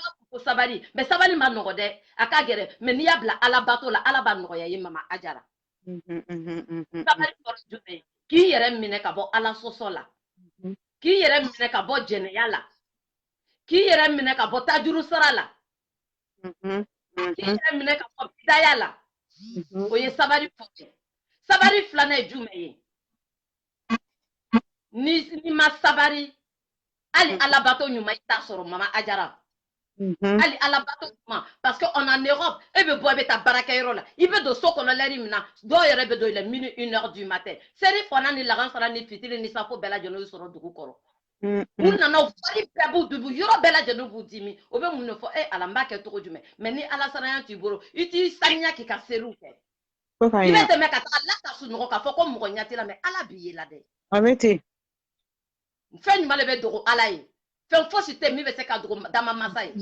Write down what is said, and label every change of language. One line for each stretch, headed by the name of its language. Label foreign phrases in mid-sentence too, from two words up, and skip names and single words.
Bambara: fɔ ko sabali mais sabali ma nɔgɔ dɛ a ka gɛrɛ mais n'i y'a bila ala bato la ala b'a nɔgɔya ye mama Ajara sabali kɔrɔ jumɛn k'i yɛrɛ minɛ ka bɔ ala sɔsɔ la k'i yɛrɛ minɛ ka bɔ jɛnɛya la k'i yɛrɛ minɛ ka bɔ tajuru sara la minɛ ka fɔ bidaya la o ye sabari fɔ kɛ sabari filanan ye jumɛn ye ni ma sabari hali alabato ɲuman i t'a sɔrɔ mama Ajara hali alabato ɲuman
French: parce que on en Europe
Bambara: e bɛ bɔ e bɛ taa baarakɛyɔrɔ la i bɛ don so kɔnɔ l'heure min na dɔw yɛrɛ bɛ don
French: il est minuit 1h du matin
Bambara: seri fana ni lagansara ni fitiri ni safo bɛɛ lajɛlen sɔrɔ dugu kɔrɔ u nana fari bɛɛ b'u dubu yɔrɔ bɛɛ lajɛlen b'u dimi o bɛ mun de fɔ ala n b'a kɛ cogo jumɛn mais ni ala saraya t'i bolo i t'i saniya k'i ka seriw kɛ i bɛ tɛmɛ ka taa ala ka sunɔgɔ k'a fɔ ko mɔgɔ ɲɛ t'i la mais ala b'i ye la dɛ fɛn ɲuman de bɛ dogo ala ye fɛn fosi tɛ min bɛ se ka dogo dama masa ye